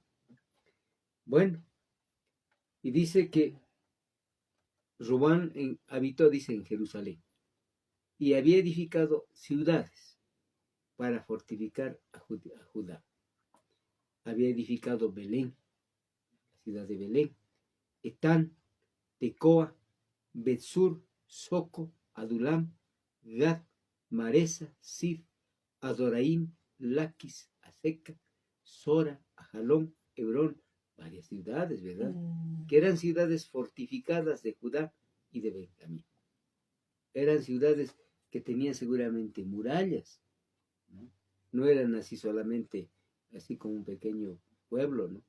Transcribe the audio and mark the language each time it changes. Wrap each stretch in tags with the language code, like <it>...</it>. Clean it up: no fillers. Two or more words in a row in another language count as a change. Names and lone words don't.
<es>Bueno, y dice que Roboam habitó, dice, en Jerusalén, y había edificado ciudades para fortificar a Judá. Había edificado Belén, la ciudad de Belén, Etán, Tecoa, Betsur, Soco, Adulam, Gad, Maresa, Sif, Adoraim, Laquis, Aseca, Sora, Ajalón, Hebrón, varias ciudades, ¿verdad? Que eran ciudades fortificadas de Judá y de Benjamín. Eran ciudades que tenían seguramente murallas, ¿no? No eran así solamente, así como un pequeño pueblo, ¿no?</es>